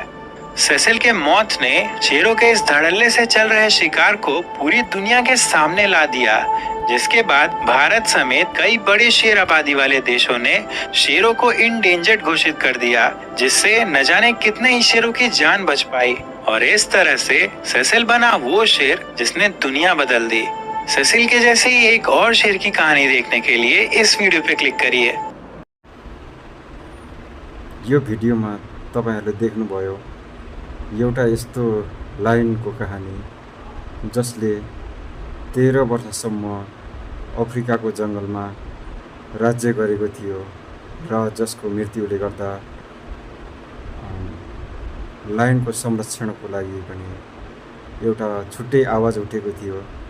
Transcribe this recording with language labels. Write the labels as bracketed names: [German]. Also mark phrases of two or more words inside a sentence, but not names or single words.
[Hindi] सेसिल के मौत ने शेरों के इस धड़ल्ले से चल रहे शिकार को पूरी दुनिया के सामने ला दिया, जिसके बाद भारत समेत कई बड़े शेर आबादी वाले देशों ने शेरों को इंडेंजर्ड घोषित कर दिया, जिससे न जाने कितने ही शेरों की जान बच पाई। और इस तरह से सेसिल बना वो शेर जिसने दुनिया बदल दी। सेसिल के जैसे ही एक और शेर की कहानी देखने के लिए इस वीडियो पे क्लिक करिए। [Nepali] यो भिडियोमा तपाईहरुले देख्नुभयो एउटा यस्तो लायनको कहानी जसले 13 वर्षसम्म अफ्रिकाको जङ्गलमा राज्य गरेको थियो र जसको मृत्युले गर्दा लायनको संरक्षणको लागि पनि एउटा छुट्टै आवाज उठेको थियो।